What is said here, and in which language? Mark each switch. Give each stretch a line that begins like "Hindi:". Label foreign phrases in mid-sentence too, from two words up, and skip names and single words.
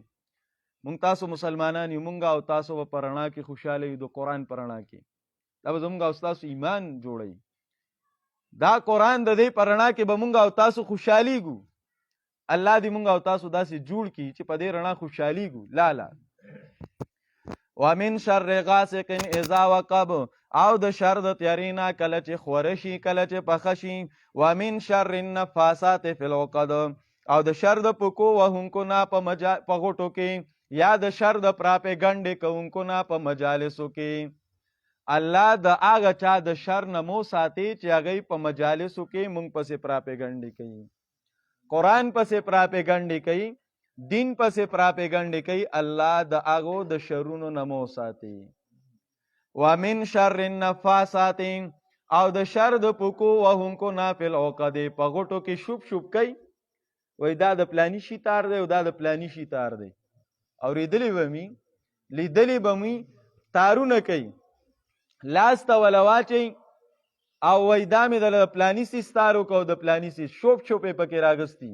Pashto: مونږ تاسو مسلمانان یو، مونږ او تاسو به په رڼا کې خوشحاله یو، د قرآن په رڼا کې. دا به زمونږ او تاسو ایمان جوړوي. دا قرآن د دې په رڼا کې به مونږ او تاسو خوشحالیږو. الله دې مونږ او تاسو داسې جوړ کړي چې په دې رڼا خوشحالیږو.
Arabic: لا لا ومن شر غاسق اذا وقب،
Pashto: او د شر د تیارې نه کله چې خوره شي، کله چې پخه شي.
Arabic: ومن شر النفاثات فی العقد،
Pashto: او د شر د پکو وهونکو نه په غوټو کې، یا د شر د پراپېګنډې کوونکو نه په مجالسو کې. الله د هغه چا د شر نه مو ساتي چې هغوی په مجالسو کې مونږ پسې پراپېګنډې کوي، قرآن پسې پراپېګنډې کوي، دین پسې پراپېګنډې کوي. الله د هغو د شرونو نه مو ساتي.
Arabic: ومن شر النفاثات،
Pashto: او د شر د پکو وهونکو نه
Arabic: فی العقد،
Pashto: په غوټو کې شوب شوب کوي. وایي دا د پلاني شي تار دی او دا د پلاني شي تار دی. اورېدلی به مې، لیدلی به مې تارونه کوي، لاس ته وله واچوي او وایي دا مې د پلاني سي ستار وکړو، د پلاني سي شوب شوب یې پکې راغستي.